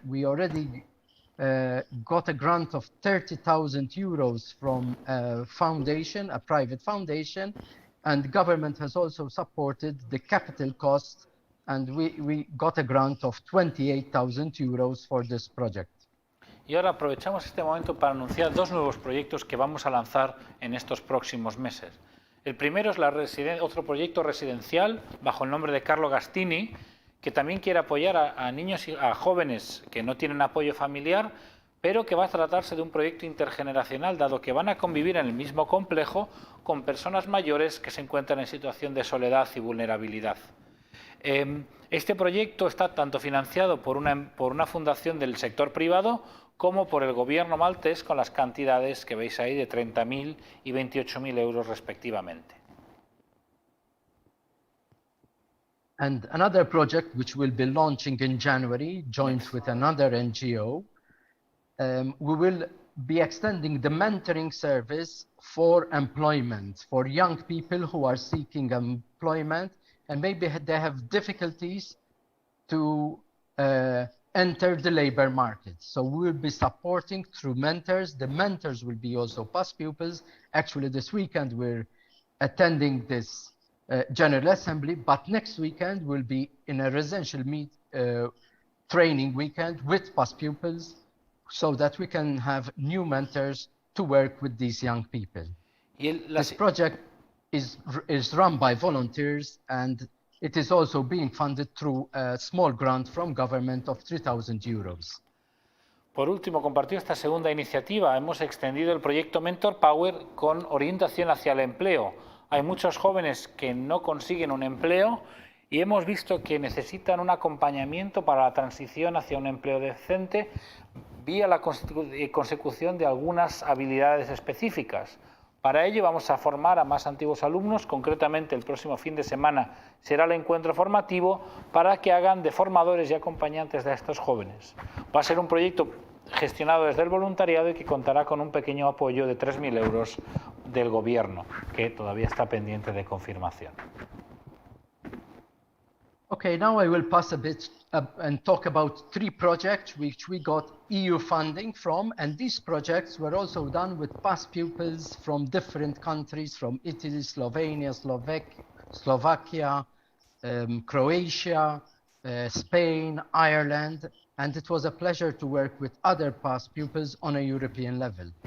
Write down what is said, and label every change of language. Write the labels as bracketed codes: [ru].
[en] We already got a grant of 30,000 euros from a foundation, a private foundation, and government has also supported the capital cost, and we got a grant of 28,000 euros for this project. [es] Y ahora aprovechamos este momento para anunciar 2 nuevos proyectos que vamos a lanzar en estos próximos meses. El primero es otro proyecto residencial bajo el nombre de Carlo Gastini, que también quiere apoyar a niños y a jóvenes que no tienen apoyo familiar, pero que va a tratarse de un proyecto intergeneracional, dado que van a convivir en el mismo complejo con personas mayores que se encuentran en situación de soledad y vulnerabilidad. Este proyecto está tanto financiado por una fundación del sector privado como por el gobierno maltés, con las cantidades que veis ahí de 30.000 y 28.000 euros respectivamente. [en] And another project which will be launching in January, joint with another NGO, we will be extending the mentoring service for employment, for young people who are seeking employment and maybe they have difficulties to enter the labor market. So we will be supporting through mentors. The mentors will be also past pupils. Actually, this weekend we're attending this General Assembly, but next weekend we'll be in a residential training weekend with past pupils so that we can have new mentors to work with these young people. This project is run by volunteers and it is also being funded through a small grant from government of 3,000 euros. [es] Por último, compartido esta segunda iniciativa, hemos extendido el proyecto Mentor Power con orientación hacia el empleo. Hay muchos jóvenes que no consiguen un empleo y hemos visto que necesitan un acompañamiento para la transición hacia un empleo decente vía la consecución de algunas habilidades específicas. Para ello vamos a formar a más antiguos alumnos, concretamente el próximo fin de semana será el encuentro formativo para que hagan de formadores y acompañantes de estos jóvenes. Va a ser un proyecto gestionado desde el voluntariado y que contará con un pequeño apoyo de 3.000 euros del gobierno, que todavía está pendiente de confirmación. [en] Okay, now I will pass a bit and talk about 3 projects which we got EU funding from, and these projects were also done with past pupils from different countries, from Italy, Slovenia, Slovakia, Croatia, Spain, Ireland, and it was a pleasure to work with other past pupils on a European level.